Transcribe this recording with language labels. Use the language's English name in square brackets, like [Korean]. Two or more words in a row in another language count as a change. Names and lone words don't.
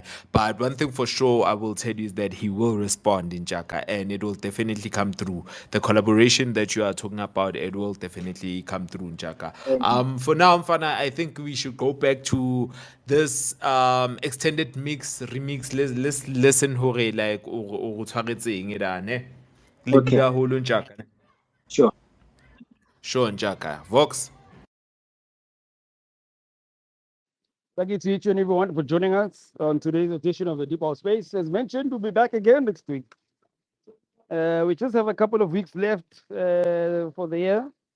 [English] But one thing for sure, I will tell you is that he will respond in Jaka, and it will definitely come through. The collaboration that you are talking about, it will definitely come through, Njaka. For now, Mfana, I think we should go back to this extended mix remix. Let's listen [Southern Sotho] hore like o tshwaretseng e da ne. Le [English] Okay, [Southern Sotho] bina holo Njaka. [English] sure. Sure, Njaka. Vox. Thank you to each and everyone for joining us on today's edition of the Deep House Space. As mentioned, we'll be back again next week. We just have a couple of weeks left for the year.